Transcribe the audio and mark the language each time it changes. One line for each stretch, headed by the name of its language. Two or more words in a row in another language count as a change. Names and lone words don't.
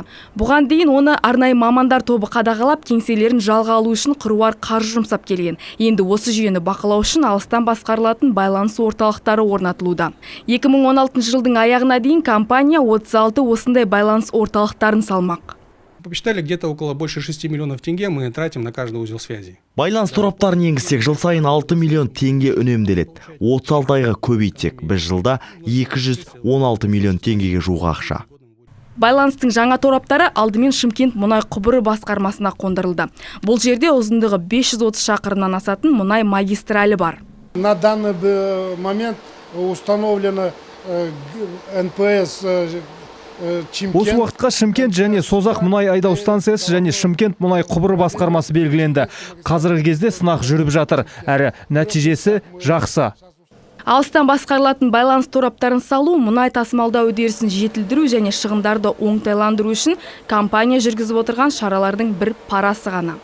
Kazakh: Бұған дейін оны арнайы мамандар тобы қадағалап, кеңселерін жалға алу үшін қыруар қаржы жұмсап келген. Енді осы жүйені бақылау үшін алыстан басқарылатын байланыс орталықтары орнатылуда. 2016 жылдың аяғына дейін компания 36 осындай байланыс орталықтарын салмақ.
Russian: Посчитали, где-то около больше 6 миллионов тенге мы тратим на каждый узел связи.
Kazakh: Байланыс тораптарын енгізсек, жыл сайын 6 миллион теңге үнемделеді. 36 айға көбейтсек, біз жылда 216 миллион теңгеге жуық ақша. Байланыстың жаңа тораптары алдымен Шымкент мұнай құбыры басқармасына қондырылды. Бұл жерде ұзындығы 530 шақырымнан асатын мұнай магистралі бар.
Russian: На данный момент установлено НПС
Kazakh: Осы уақытқа Шымкент және Созақ мұнай айдау станциясы және Шымкент мұнай құбыры басқармасы белгіленді. Қазіргі кезде сынақ жүріп жатыр, әрі нәтижесі жақсы. Алыстан басқарылатын байланыс тораптарын салу, мұнай тасымалдау үдерісін жетілдіру және шығындарды оңтайландыру үшін компания жүргізіп отырған шаралардың бір парасы ғана.